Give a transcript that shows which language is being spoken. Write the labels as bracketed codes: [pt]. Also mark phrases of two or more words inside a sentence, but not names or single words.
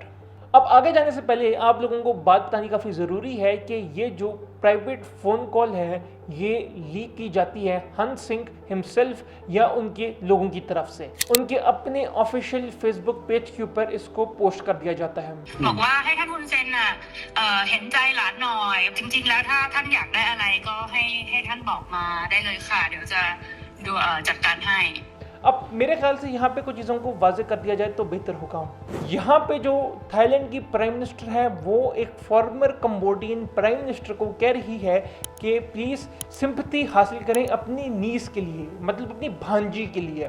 [hi] अब आगे जाने से पहले आप लोगों को बात बतानी काफ़ी ज़रूरी है कि ये जो [en] private phone call [hi] है ये लीक की जाती है हन सिंह हिमसेल्फ या उनके लोगों की तरफ से। उनके अपने [en] official Facebook page [hi] के ऊपर इसको पोस्ट कर दिया जाता है। [th] บอกว่าให้ท่านฮุนเซนน่ะเห็นใจหลานหน่อยจริงๆแล้วถ้าท่านอยากได้อะไรก็ให้ท่านบอกมาได้เลยค่ะเดี๋ยวจะดูจัดการให้ [hi] अब मेरे ख्याल से यहाँ पे कुछ चीज़ों को वाजे कर दिया जाए तो बेहतर होगा। यहाँ पे जो थाईलैंड की [en] prime minister [hi] है वो एक [en] former Cambodian prime minister [hi] को कह रही है कि [en] please sympathy [hi] हासिल करें अपनी नीस के लिए, मतलब अपनी भांजी के लिए।